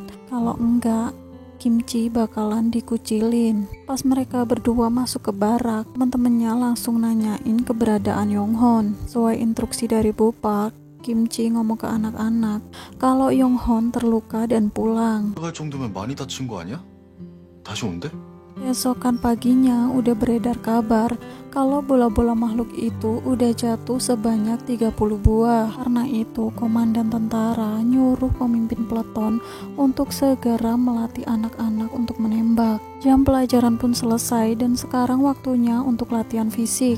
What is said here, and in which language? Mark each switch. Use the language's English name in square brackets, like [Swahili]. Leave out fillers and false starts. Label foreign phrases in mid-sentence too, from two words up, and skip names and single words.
[Indonesian] Kalau enggak, Kimchi bakalan dikucilin. Pas mereka berdua masuk ke barak, teman-temannya langsung nanyain keberadaan Yonghon. Sesuai instruksi dari Bu Park, Kimchi ngomong ke anak-anak kalau Yonghon terluka dan pulang. [Korean] 갈 정도면 많이 다친 거 아니야? 다시 온대? [Indonesian] Esokan paginya udah beredar kabar kalau bola-bola makhluk itu udah jatuh sebanyak 30 buah. Karena itu komandan tentara nyuruh pemimpin peleton untuk segera melatih anak-anak untuk menembak. Jam pelajaran pun selesai dan sekarang waktunya untuk latihan fisik.